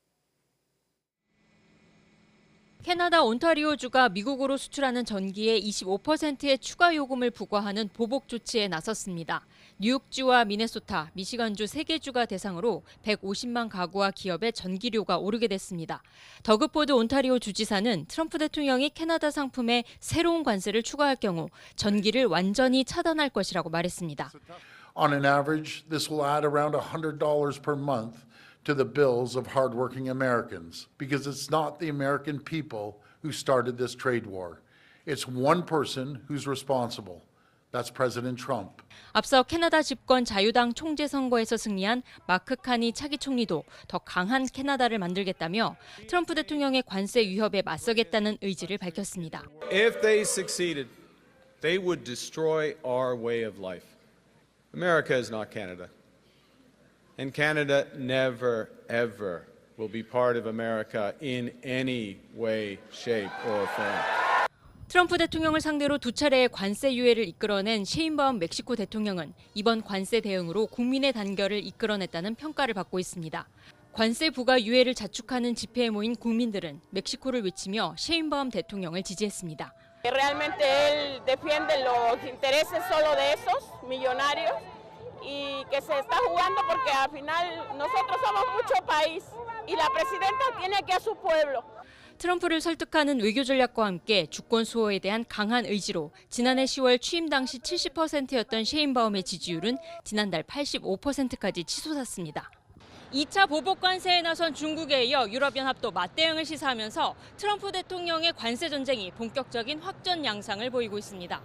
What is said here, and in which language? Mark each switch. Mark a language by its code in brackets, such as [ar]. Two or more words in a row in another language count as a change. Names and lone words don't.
[ko] 캐나다 온타리오주가 미국으로 수출하는 전기에 25%의 추가 요금을 부과하는 보복 조치에 나섰습니다. 뉴욕주와 미네소타, 미시간주 3개 주가 대상으로 150만 가구와 기업의 전기료가 오르게 됐습니다. 더그포드 온타리오 주지사는 트럼프 대통령이 캐나다 상품에 새로운 관세를 추가할 경우 전기를 완전히 차단할 것이라고 말했습니다. [en] On an average, this will add around $100 per month. to the bills of hardworking Americans, because it's not the American people who started this trade war. It's one person who's responsible. That's President Trump. [ko] 앞서 캐나다 집권 자유당 총재 선거에서 승리한 마크 카니 차기 총리도 더 강한 캐나다를 만들겠다며 트럼프 대통령의 관세 위협에 맞서겠다는 의지를 밝혔습니다. [en] If they succeeded, they would destroy our way of life. America is not Canada. And Canada never, ever will be part of America in any way, shape, or form. [ko] 트럼프 대통령을 상대로 두 차례의 관세 유예를 이끌어낸 셰인바움 멕시코 대통령은 이번 관세 대응으로 국민의 단결을 이끌어냈다는 평가를 받고 있습니다. 관세 부과 유예를 자축하는 집회에 모인 국민들은 멕시코를 외치며 셰인바움 대통령을 지지했습니다. [es] Realmente él defiende los intereses solo de esos millonarios y que se está jugando porque al final nosotros somos mucho país y la presidenta tiene aquí a su pueblo. [ko] 트럼프를 설득하는 외교 전략과 함께 주권 수호에 대한 강한 의지로 지난해 10월 취임 당시 70%였던 셰인바움의 지지율은 지난달 85%까지 치솟았습니다. 2차 보복 관세에 나선 중국에 이어 유럽연합도 맞대응을 시사하면서 트럼프 대통령의 관세 전쟁이 본격적인 확전 양상을 보이고 있습니다.